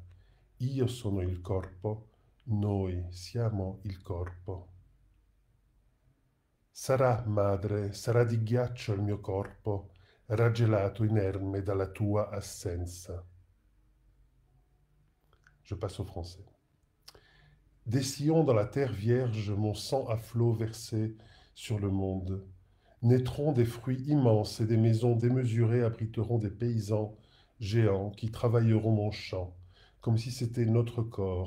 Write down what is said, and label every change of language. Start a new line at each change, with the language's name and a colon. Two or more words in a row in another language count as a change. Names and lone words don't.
Italian: Io sono il corpo, noi siamo il corpo. Sarà, madre, sarà di ghiaccio il mio corpo, raggelato inerme dalla tua assenza.
French: Je passe au français. Des sillons dans la terre vierge, mon sang à flots versé sur le monde. Naîtront des fruits immenses et des maisons démesurées abriteront des paysans géants qui travailleront mon champ, comme si c'était notre corps.